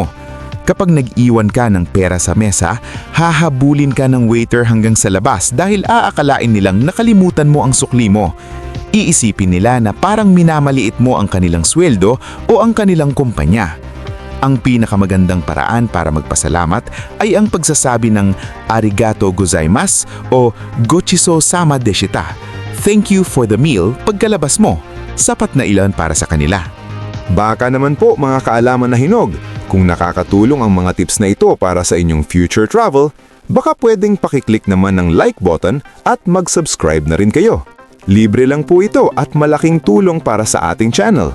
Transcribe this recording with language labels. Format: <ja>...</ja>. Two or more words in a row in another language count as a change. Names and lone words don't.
<tl>Kapag nag-iwan ka ng pera sa mesa, hahabulin ka ng waiter hanggang sa labas dahil aakalain nilang nakalimutan mo ang sukli mo. Iisipin nila na parang minamaliit mo ang kanilang sweldo o ang kanilang kumpanya. Ang pinakamagandang paraan para magpasalamat ay ang pagsasabi ng</tl> <ja>ありがとうございます</ja> <tl>o</tl> <ja>ごちそうさまでした.</ja> <en>Thank you for the meal</en> <tl>pagkalabas mo. Sapat na ilan para sa kanila. Baka naman po mga kaalaman na hinog, kung nakakatulong ang mga tips na ito para sa inyong</tl> <en>future travel,</en> <tl>baka pwedeng pakiclick naman ng</tl> <en>like button</en> <tl>at mag-subscribe na rin kayo. Libre lang po ito at malaking tulong para sa ating channel.</tl>